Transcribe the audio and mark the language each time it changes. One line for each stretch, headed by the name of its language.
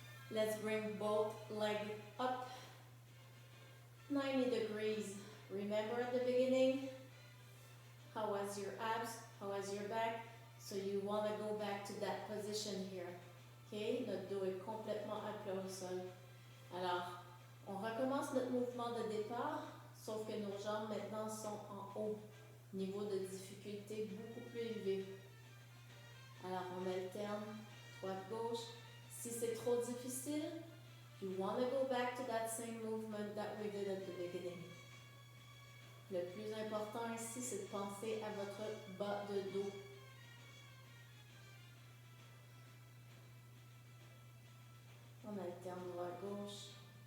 English: Let's bring both legs up 90 degrees. Remember at the beginning, how was your abs, how was your back? So you want to go back to that position here. OK?
French: Notre dos est complètement à plat au sol. Alors, on recommence notre mouvement de départ, sauf que nos jambes maintenant sont en haut. Niveau de difficulté beaucoup plus élevé. Alors, on alterne droite-gauche. Si c'est trop difficile,
English: you want to go back to that same movement that we did at the beginning.
French: Le plus important ici, c'est de penser à votre bas de dos. On alterne droite-gauche.